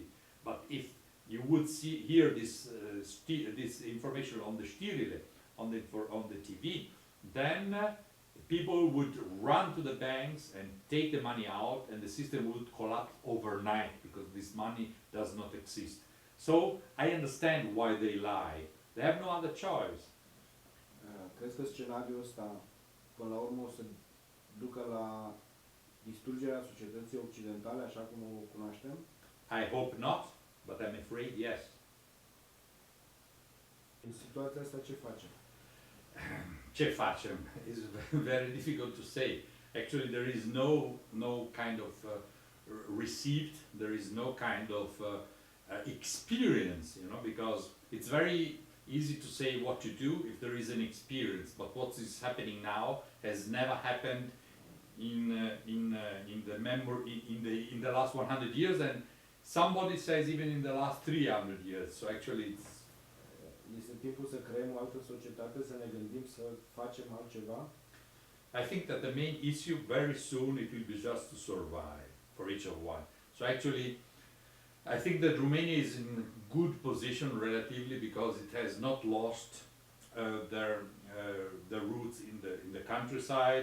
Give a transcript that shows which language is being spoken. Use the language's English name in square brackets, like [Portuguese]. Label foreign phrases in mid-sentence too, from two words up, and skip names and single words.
[English] But if you would hear this information on the Stierile, on the TV, then people would run to the banks and take the money out, and the system would collapse overnight because this money does not exist. So I understand why they lie. They have no other choice. [Romanian] Crezi că scenariul ăsta, până la urmă, o să ducă la distrugerea societății occidentale, așa cum o cunoaștem? [English] I hope not, but I'm afraid yes. [Romanian] În situația asta ce facem? Ce facem [English] is very difficult to say. Actually, there is no kind of receipt, there is no kind of experience, you know, because it's very easy to say what to do if there is an experience, but what is happening now has never happened in the last 100 years, and somebody says even in the last 300 years. So actually it's [Romanian] Este timpul să creăm o altă societate, să ne gândim să facem altceva? [English] I think that the main issue very soon it will be just to survive for each of one. So actually I think that Romania is in good position relatively because it has not lost their roots in the countryside.